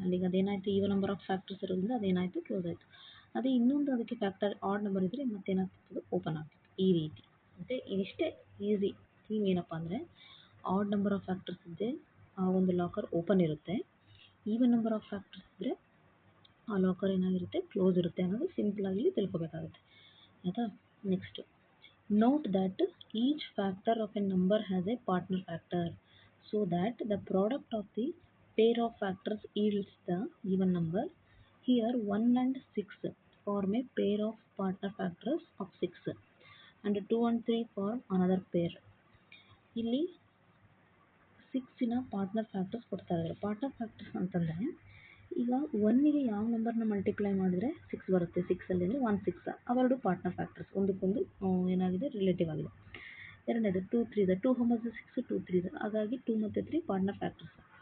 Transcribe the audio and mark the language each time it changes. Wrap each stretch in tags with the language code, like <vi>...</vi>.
<kn>ಅಲ್ಲಿಗೆ ಅದೇನಾಯಿತು, even number of factors ಇರೋದ್ರಿಂದ ಅದೇನಾಯಿತು, close ಆಯಿತು. ಅದೇ ಇನ್ನೊಂದು ಅದಕ್ಕೆ ಫ್ಯಾಕ್ಟರ್ ಆಡ್ ನಂಬರ್ ಇದ್ದರೆ ಮತ್ತೇನಾಗ್ತಿತ್ತು, ಓಪನ್ ಆಗ್ತಿತ್ತು. ಈ ರೀತಿ ಮತ್ತು ಇದಿಷ್ಟೇ ಈಸಿ ಥೀಮ್. ಏನಪ್ಪ ಅಂದರೆ ಆಡ್ ನಂಬರ್ ಆಫ್ ಫ್ಯಾಕ್ಟರ್ಸ್ ಇದ್ದರೆ ಆ ಒಂದು ಲಾಕರ್ ಓಪನ್ ಇರುತ್ತೆ, ಈವನ್ ನಂಬರ್ ಆಫ್ ಫ್ಯಾಕ್ಟರ್ಸ್ ಇದ್ದರೆ ಆ ಲಾಕರ್ ಏನಾಗಿರುತ್ತೆ, ಕ್ಲೋಸ್ ಇರುತ್ತೆ ಅನ್ನೋದು ಸಿಂಪಲ್ ಆಗಿ ಇಲ್ಲಿ ತಿಳ್ಕೊಬೇಕಾಗುತ್ತೆ. ಆಯಿತಾ?</kn> <en>Next, note that each factor of a number has a partner factor so that the product of the pair of factors yields the even number. Here 1 and 6 form a pair of partner factors of 6 and 2 and 3 form another pair.</en> <kn>ಇಲ್ಲಿ 6ನ partner factors ಕೊಡ್ತಾ ಇದ್ದಾರೆ. Partner factors ಅಂತಂದರೆ ಈಗ 1ಗೆ ಯಾವ ನಂಬರ್ನ multiply ಮಾಡಿದರೆ 6 ಬರುತ್ತೆ, 6ಅಲ್ಲಿ ಅಂದರೆ 1 6 ಅವೆರಡು ಪಾರ್ಟ್ನರ್ ಫ್ಯಾಕ್ಟರ್ಸ್, ಒಂದಕ್ಕೊಂದು ಏನಾಗಿದೆ, ರಿಲೇಟಿವ್ ಆಗಿದೆ. ಎರಡನೇದು 2 3 ಇದೆ, 2 6 2 3 ಇದೆ, ಹಾಗಾಗಿ 2 ಮತ್ತು 3 ಪಾರ್ಟ್ನರ್ ಫ್ಯಾಕ್ಟರ್ಸ್.</kn>